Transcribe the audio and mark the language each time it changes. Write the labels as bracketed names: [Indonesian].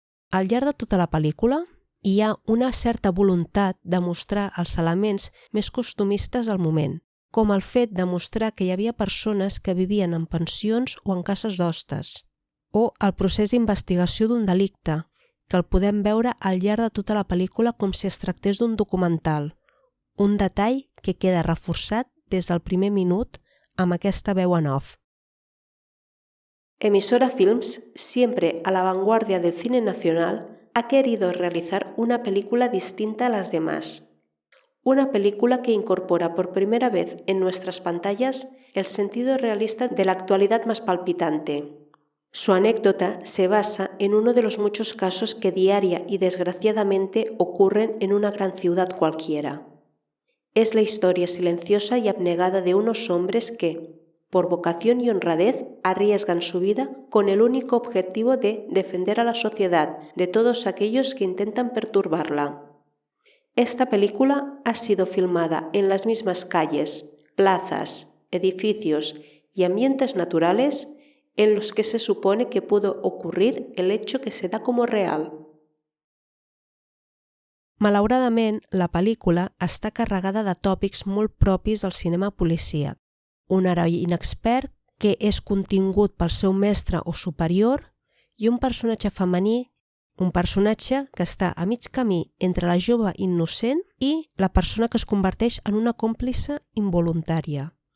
[Catalan] Al llarg de tota la pel·lícula, hi ha una certa voluntat de mostrar els elements més costumistes al moment, com el fet de mostrar que hi havia persones que vivien en pensions o en cases d'hostes, o el procés d'investigació d'un delicte, que el podem veure al llarg de tota la pel·lícula com si es tractés d'un documental, un detall que queda reforçat des del primer minut amb aquesta veu en off. [Spanish] Emisora Films, siempre a la vanguardia del cine nacional, ha querido realizar una película distinta a las demás. Una película que incorpora por primera vez en nuestras pantallas el sentido realista de la actualidad más palpitante. Su anécdota se basa en uno de los muchos casos que diaria y desgraciadamente ocurren en una gran ciudad cualquiera. Es la historia silenciosa y abnegada de unos hombres que, por vocación y honradez, arriesgan su vida con el único objetivo de defender a la sociedad de todos aquellos que intentan perturbarla. Esta película ha sido filmada en las mismas calles, plazas, edificios y ambientes naturales en los que se supone que pudo ocurrir el hecho que se da como real. [Catalan] Malauradament, la pel·lícula està carregada de tòpics molt propis del cinema policíac. Un heroi inexpert que és contingut pel seu mestre o superior i un personatge femení, un personatge que està a mig camí entre la jove innocent i la persona que es converteix en una còmplice involuntària.